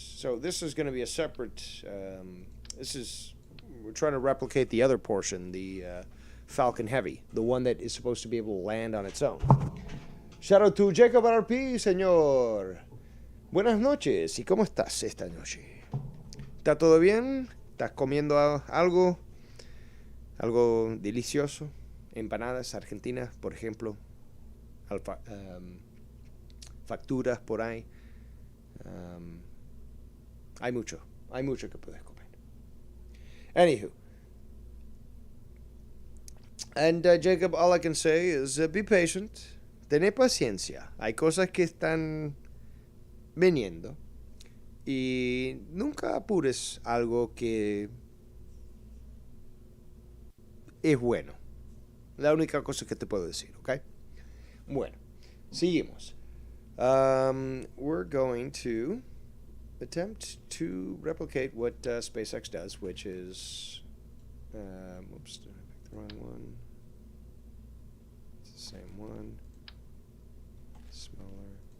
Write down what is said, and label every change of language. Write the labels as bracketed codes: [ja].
[en] So this is going to be a separate, we're trying to replicate the other portion, the Falcon Heavy, the one that is supposed to be able to land on its own. Shout out to Jacob RP, señor. [es] Buenas noches, ¿y cómo estás esta noche? ¿Está todo bien? ¿Estás comiendo algo? ¿Algo delicioso? Empanadas argentinas, por ejemplo. Facturas por ahí. Hay mucho que puedes comer. Anywho. [en] And Jacob, all I can say is be patient. [es] Tené paciencia. Hay cosas que están viniendo. Y nunca apures algo que es bueno. La única cosa que te puedo decir, ¿ok? Bueno, seguimos. [en] We're going to attempt to replicate what SpaceX does, which is... oops, did I pick the wrong one? It's the same one. Smaller.